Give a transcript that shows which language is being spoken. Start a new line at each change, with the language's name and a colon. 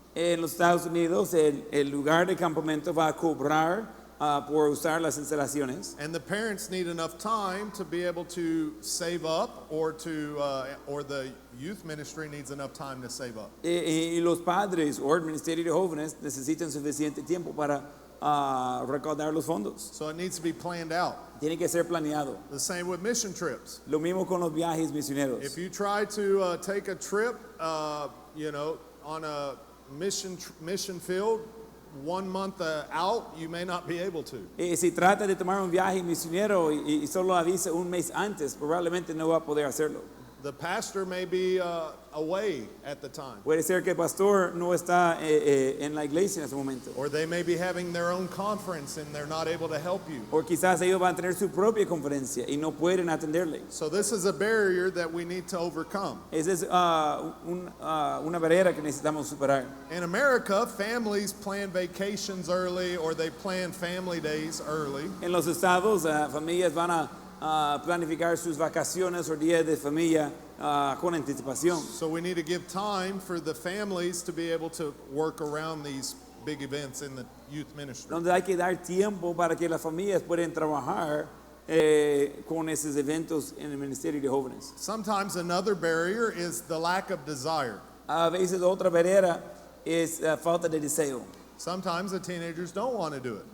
Spanish: En los Estados Unidos, el lugar de campamento va a cobrar por usar las instalaciones.
English: And the parents need enough time to be able to save up, or the youth ministry needs enough time to save up.
Spanish: Y los padres o el ministerio de jóvenes necesitan suficiente tiempo para recaudar los fondos.
English: So it needs to be planned out.
Spanish: Tiene que ser planeado.
English: The same with mission trips.
Spanish: Lo mismo con los viajes misioneros.
English: If you try to take a trip, on a mission field 1 month out, you may not be able to.
Spanish: Si trata de tomar un viaje misionero y solo avisa un mes antes, probablemente no va a poder hacerlo.
English: The pastor may be away at the time.
Spanish: Puede ser que el pastor no está en la iglesia en ese momento.
English: Or they may be having their own conference and they're not able to help you.
Spanish: O quizás ellos van a tener su propia conferencia y no pueden atenderle.
English: So this is a barrier that we need to overcome.
Spanish: Esa es una barrera que necesitamos superar.
English: In America, families plan vacations early or they plan family days early.
Spanish: En los estados, familias van a planificar sus vacaciones o días de familia con anticipación.
English: So we need to give time for the families to be able to work around these big events in the youth ministry.
Spanish: Donde hay que dar tiempo para que las familias puedan trabajar con esos eventos en el ministerio de jóvenes.
English: Sometimes another barrier is the lack of desire.
Spanish: A veces otra barrera es falta de deseo.
English: Sometimes the teenagers don't want to do it.